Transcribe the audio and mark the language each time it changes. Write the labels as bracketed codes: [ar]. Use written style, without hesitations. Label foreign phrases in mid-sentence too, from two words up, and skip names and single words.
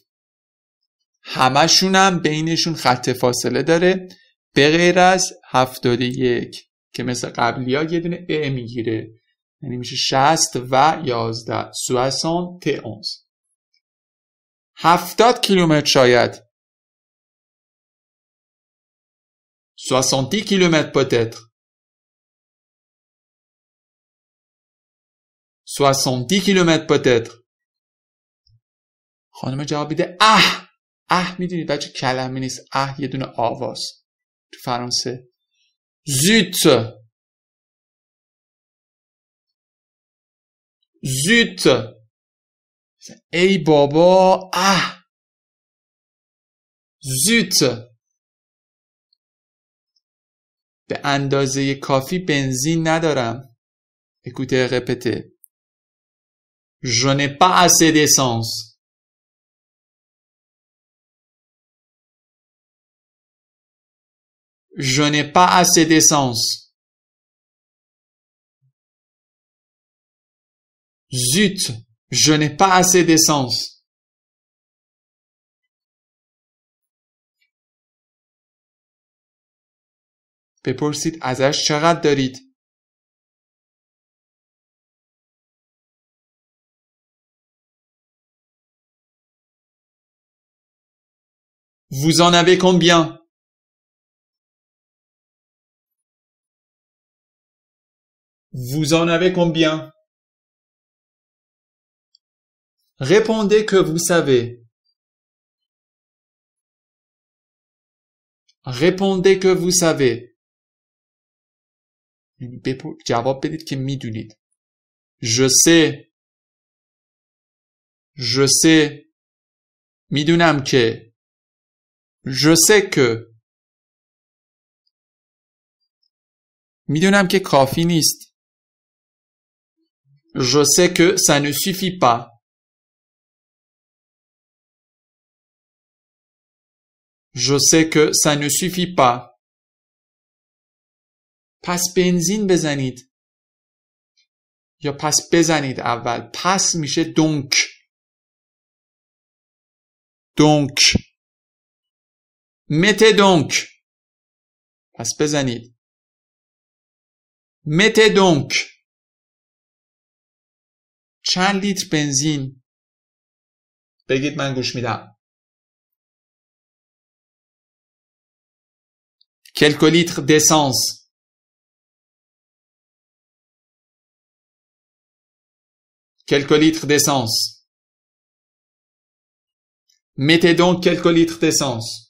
[fa] همشونم بینشون خط فاصله داره به غیر از 71 که مثل قبلی ها یه دونه ا میگیره، یعنی میشه 60 و 11. 71. 70 کیلومتر شاید. [fr] 70 kilomètres peut-être. 70 kilomètres peut-être. [fa] خانم جواب میده میدونید بچه کلمه نیست. یه دونه آواز تو فرانسه. زوت ای بابا. زوت. به اندازه کافی بنزین ندارم. [fr] Écoutez, répétez. Je n'ai pas assez d'essence. Je n'ai pas assez d'essence. Zut, je n'ai pas assez d'essence. [fa] بپرسید ازش چقدر دارید؟ [fr] Vous en avez combien? Vous en avez combien? Répondez que vous savez. Répondez que vous savez. [fa] جواب بدید که میدونید. [fr] Je sais. Je sais. [fa] میدونم که. [fr] Je sais que. [fa] میدونم که کافی نیست. [fr] Je sais que ça ne suffit pas. Je sais que ça ne suffit pas. [fa] پس بنزین بزنید. یا پس بزنید اول. پس میشه donc. Donc. [fr] Mettez donc. [fa] پس بزنید. [fr] Mettez donc. [fa] چند لیتر بنزین؟ بگید من گوش میدم. [fr] Quelques litres d'essence. Quelques litres d'essence. Mettez donc quelques litres d'essence.